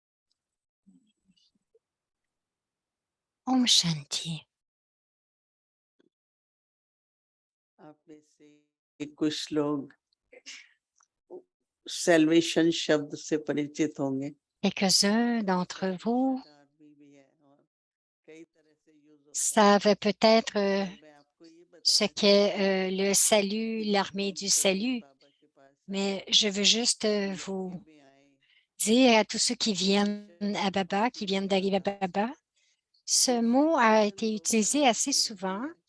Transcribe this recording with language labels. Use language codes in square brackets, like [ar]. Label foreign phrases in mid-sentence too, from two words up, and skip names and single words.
[hi] Om Shanti. आप में से कुछ लोग salvation शब्द से परिचित होंगे। [fr] Quelques-uns d'entre vous savent peut-être ce qu'est le salut, l'armée du salut, mais je veux juste vous dire à tous ceux qui viennent à Baba, qui viennent d'arriver à Baba, ce mot a été utilisé assez souvent.